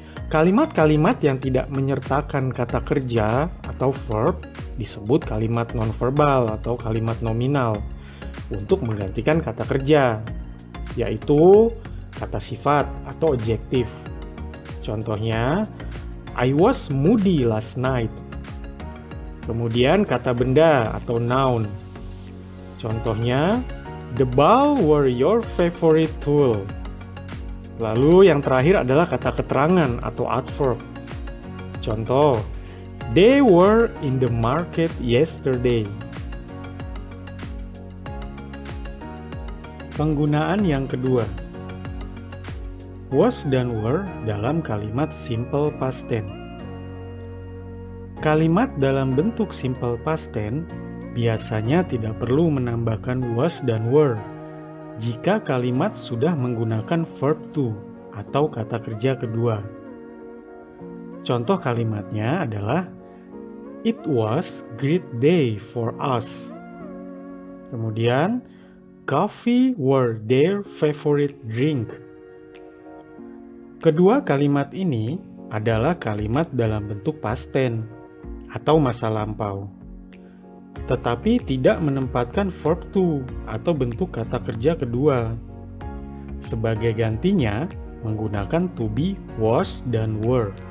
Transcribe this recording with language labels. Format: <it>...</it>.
<id>Kalimat-kalimat yang tidak menyertakan kata kerja atau verb disebut kalimat nonverbal atau kalimat nominal untuk menggantikan kata kerja, yaitu kata sifat atau adjektif. Contohnya,</id> <en>I was moody last night.</en> <id>Kemudian kata benda atau noun. Contohnya,</id> <en>the ball were your favorite tool.</en> <id>Lalu yang terakhir adalah kata keterangan atau adverb. Contoh,</id> <en>they were in the market yesterday.</en> <id>Penggunaan yang kedua, was dan were dalam kalimat simple past tense. Kalimat dalam bentuk simple past tense biasanya tidak perlu menambahkan was dan were jika kalimat sudah menggunakan verb to atau kata kerja kedua. Contoh kalimatnya adalah</id> <en>it was great day for us.</en> <id>Kemudian,</id> <en>coffee were their favorite drink.</en> <id>Kedua kalimat ini adalah kalimat dalam bentuk past tense atau masa lampau, tetapi tidak menempatkan verb to atau bentuk kata kerja kedua. Sebagai gantinya, menggunakan to be, was, dan were.</id>